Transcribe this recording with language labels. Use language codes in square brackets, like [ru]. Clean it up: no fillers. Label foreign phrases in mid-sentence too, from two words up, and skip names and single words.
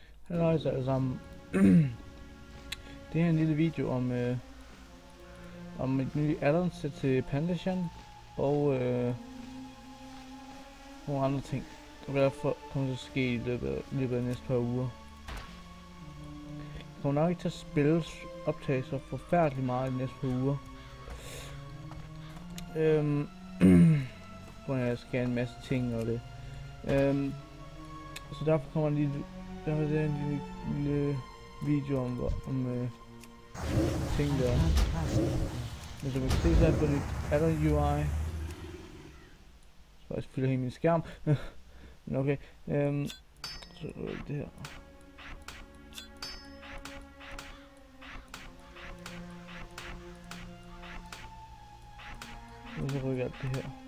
[da] Hej alle sammen. Det her er en lille video om et nyt add-on til Pandasion og nogle andre ting, der derfor kommer til at ske i løbet af næste par uger. Jeg kommer nok ikke til at spille optagelser forfærdeligt meget i næste par uger. Hvor jeg skal en masse ting og det. Så derfor kommer der er en lille video om ting der. Men som I kan se, så er det lidt add-on UI. Så jeg fylder hele min skærm. Men okay. Så det her. Og så rykker alt det her.